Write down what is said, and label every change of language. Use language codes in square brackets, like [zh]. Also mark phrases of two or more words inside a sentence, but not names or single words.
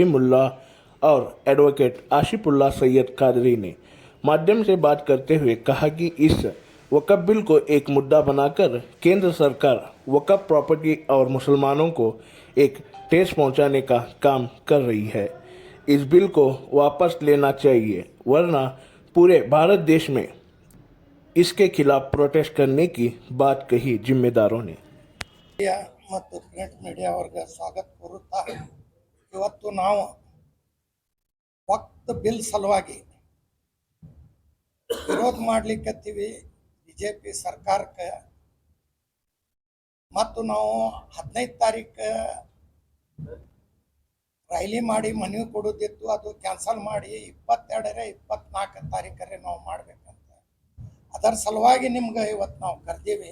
[hi] मुल्ला और एडवोकेट आशिफुल्लाह सैयद कादरी ने माध्यम से बात करते हुए कहा कि इस वक्फ बिल को एक मुद्दा बनाकर केंद्र सरकार वक्फ प्रॉपर्टी और मुसलमानों को एक ठेस पहुंचाने का काम कर रही है। इस बिल को वापस लेना चाहिए, वरना पूरे भारत देश में इसके खिलाफ प्रोटेस्ट करने की बात कही जिम्मेदारों ने। [kn] ಮತ್ತು [en] print media [kn] ಅವರಿಗೆ ಸ್ವಾಗತ ಕೋರುತ್ತಾ ಇವತ್ತು ನಾವು ವಕ್ಫ್ ಬಿಲ್ ಸಲುವಾಗಿ ವಿರೋಧ ಮಾಡ್ಲಿಕ್ಕತ್ತೀವಿ ಬಿಜೆಪಿ ಸರ್ಕಾರಕ್ಕೆ। ಮತ್ತು ನಾವು 15 ತಾರೀಕು ರೈಲಿ ಮಾಡಿ ಮನವಿ ಕೊಡೋದಿತ್ತು, ಅದು ಕ್ಯಾನ್ಸಲ್ ಮಾಡಿ 22 24 ತಾರೀಕರೆ ನಾವು ಮಾಡಬೇಕಂತ ಅದರ ಸಲುವಾಗಿ ನಿಮ್ಗೆ ಇವತ್ತು ನಾವು ಕರೆದೀವಿ।